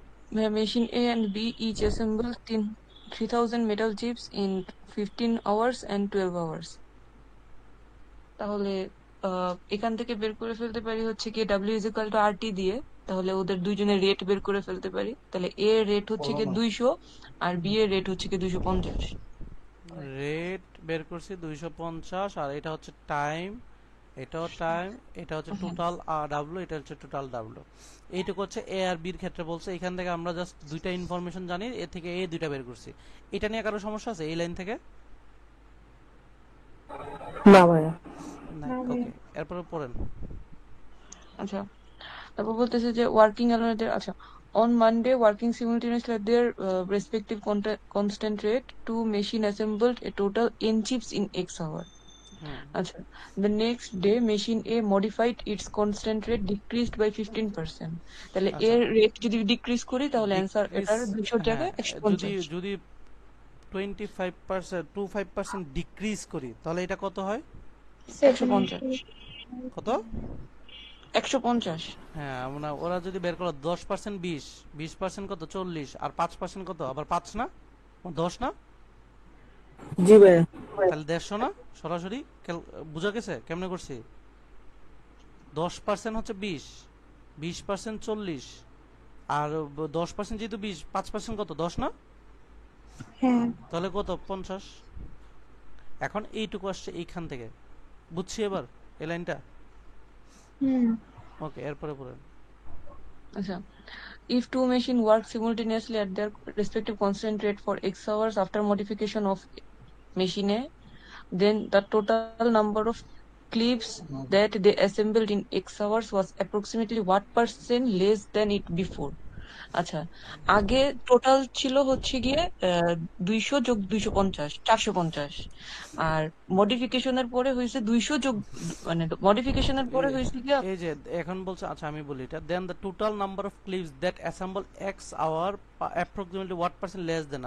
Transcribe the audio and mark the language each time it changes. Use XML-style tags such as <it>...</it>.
<en>Machine A and B each assemble 3000 metal chips in 15 hours and 12 hours.</en> <bn>তাহলে এখান থেকে বের করে ফেলতে পারি হচ্ছে কি W = RT দিয়ে। তাহলে ওদের দুইজনের রেট বের করে ফেলতে পারি। তাহলে A এর রেট হচ্ছে কি 200 আর B এর রেট হচ্ছে কি 250। রেট বের করছি 250, আর এটা হচ্ছে টাইম, এটাও টাইম, এটা হচ্ছে টোটাল ডাব্লু, এটা হচ্ছে টোটাল ডাব্লু। এইটুকু হচ্ছে এ আর বির ক্ষেত্রে বলছে। এখান থেকে আমরা জাস্ট দুইটা ইনফরমেশন জানি, এ থেকে এ দুইটা বের করছি। এটা নিয়ে কারো সমস্যা আছে এই লাইন থেকে? না ভাইয়া। নাই, ওকে। এরপরে পড়েন। আচ্ছা, তারপর বলতেছে যে ওয়ার্কিং অ্যালোনেদের, আচ্ছা,</bn> <en>on Monday working simultaneously at their respective constant rate, two machine assembled a total n chips in x hour. হুম, আচ্ছা, the next day machine A modified its constant rate decreased by 15%.</en> <bn>তাহলে আচ্ছা, এর rate যদি decrease করি তাহলে answer decrease, এটার 200 হ্যাঁ, জায়গায় যদি 150। যদি 25% ডিক্রিজ করি তাহলে এটা কত হয়? 150। কত? 150। হ্যাঁ, আমরা ওরা যদি বের করলো 10% 20% কত 40, আর 5% কত আবার 5 না 10 না, জি ভাইয়া। তাহলে 150 না? সরাসরি বুঝা গেছে কেমনে করছি? 10% হচ্ছে 20, 20% 40, আর 10% যেহেতু 20, 5% কত 10 না? হ্যাঁ তাহলে কত 50। এখন এইটুকু আসছে এইখান থেকে, বুঝছি এবার এই লাইনটা? হুম ওকে, এরপরে পড়েন।</bn> <en>আচ্ছা, if two machines work simultaneously at their respective constant rate for x hours after modification of machine A, then the total number of clips that they assembled in x hours was approximately what percent less than it before.</en> <bn>আচ্ছা, আগে total ছিল হচ্ছে গিয়ে 200 যোগ 250, 450, আর মডিফিকেশনের পরে হয়েছে 200 যোগ, মানে মডিফিকেশনের পরে হয়েছে গিয়ে এই যে এখন বলছে, আচ্ছা আমি বলি এটা,</bn> <en>Then the total number of clips that assemble x hour approximately what percent less than.</en>